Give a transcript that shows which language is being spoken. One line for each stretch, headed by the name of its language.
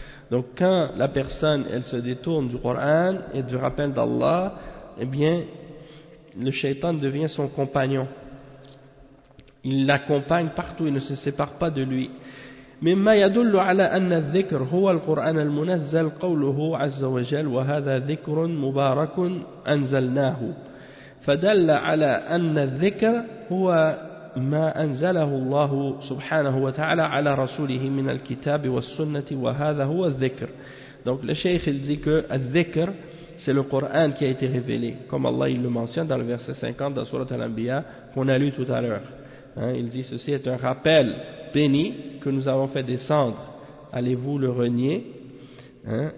French: Donc quand la personne elle se détourne du Coran et du rappel d'Allah, eh bien le shaitan devient son compagnon, il l'accompagne partout, il ne se sépare pas de lui.
Arabic: مما يدل على أن الذكر هو القرآن المنزل قوله عز وجل وهذا ذكر مبارك أنزلناه فدل على أن الذكر هو ما أنزله الله سبحانه وتعالى على رسوله من الكتاب والسنة وهذا هو الذكر.
French: Donc le cheikh il dit que الذكر c'est le Coran qui a été révélé, comme Allah il le mentionne dans le verset 50 de sourate Al-Anbiya qu'on a lu tout à l'heure, hein, il dit ceci est un rappel béni que nous avons fait descendre, allez-vous le renier, hein.